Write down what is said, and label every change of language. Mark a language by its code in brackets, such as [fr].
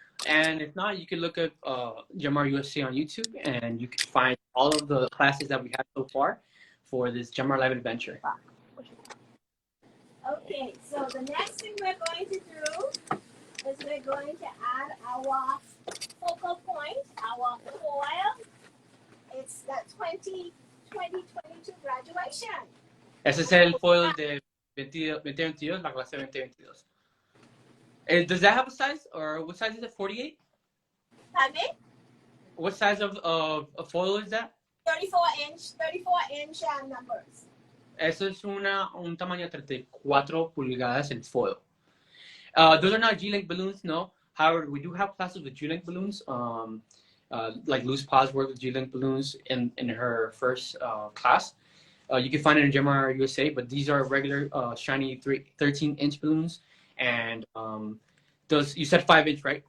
[en] And if not, you can look at Jamar USA on YouTube, and you can find all of the classes that we have so far for this Jamar Live Adventure. Okay, so the next thing we're going to do is we're going to add our focal point, our foil, it's the 2022 graduation. [es] Ese es el foil de 2022, la clase 2022. [en] Does that have a size, or what size is it? 48? Pardon me? What size of foil is that? 34 inch numbers. [es] Eso es un tamaño de 34 pulgadas el foil. [en] Those are not G-Link balloons, no. However, we do have classes with G-Link balloons. Like Luz Paz worked with G-Link balloons in her first class. You can find it in Gemma USA, but these are regular shiny 13-inch balloons. And those, you said 5-inch, right?